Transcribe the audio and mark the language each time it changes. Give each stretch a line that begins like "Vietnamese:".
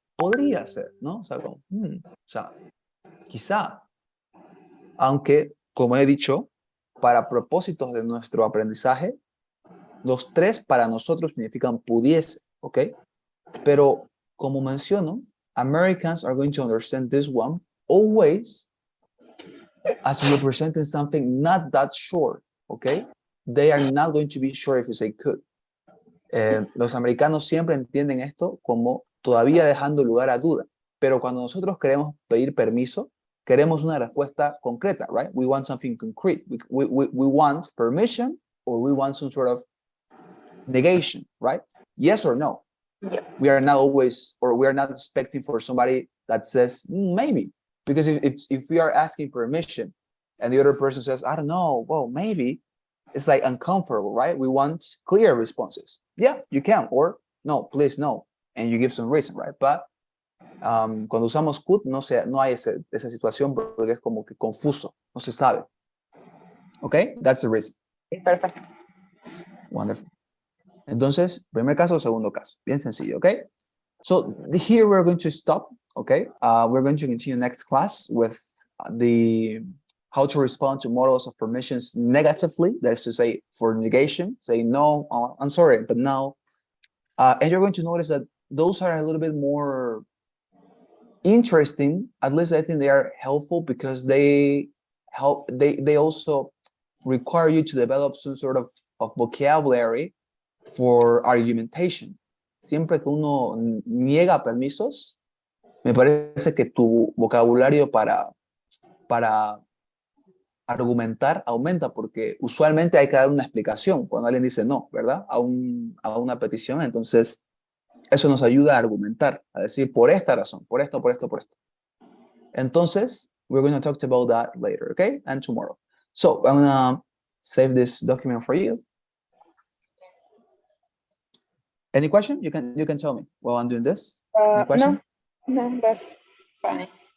Spanish: Podría ser, ¿no? O sea, como, o sea, quizá. Aunque, como he dicho, para propósitos de nuestro aprendizaje, los tres para nosotros significan pudiese, ¿ok? Pero, como menciono,
English: Americans are going to understand this one always as representing something not that sure, ¿ok? They are not going to be sure if you say could.
Spanish: Los americanos siempre entienden esto como todavía dejando lugar a duda. Pero cuando nosotros queremos pedir permiso, queremos una respuesta concreta, right?
English: We want something concrete. We want permission or we want some sort of negation, right? Yes or no. Yeah. We are not always, or we are not expecting for somebody that says maybe. Because if we are asking permission and the other person says, I don't know, well, maybe, it's like uncomfortable, right? We want clear responses. Yeah, you can, or no, please no. And you give some reason, right?
Spanish: But cuando usamos could, no hay esa situación porque es como que confuso, no se sabe.
English: Okay, that's the reason.
Spanish: Perfecto.
English: Wonderful.
Spanish: Entonces, primer caso, segundo caso. Bien sencillo, okay?
English: So here we're going to stop, okay? We're going to continue next class with the how to respond to models of permissions negatively. That is to say, for negation, say no, I'm sorry, but no. And you're going to notice that those are a little bit more interesting. At least I think they are helpful because they also require you to develop some sort of vocabulary for argumentation.
Spanish: Siempre que uno niega permisos, me parece que tu vocabulario para argumentar aumenta porque usualmente hay que dar una explicación cuando alguien dice no, ¿verdad? A una petición. Entonces, eso nos ayuda a argumentar, a decir por esta razón, por esto, por esto, por esto.
English: Entonces, we're going to talk about that later, okay? And tomorrow. So, I'm going to save this document for you. Any question? You can tell me while I'm doing this. Any question? No, that's fine.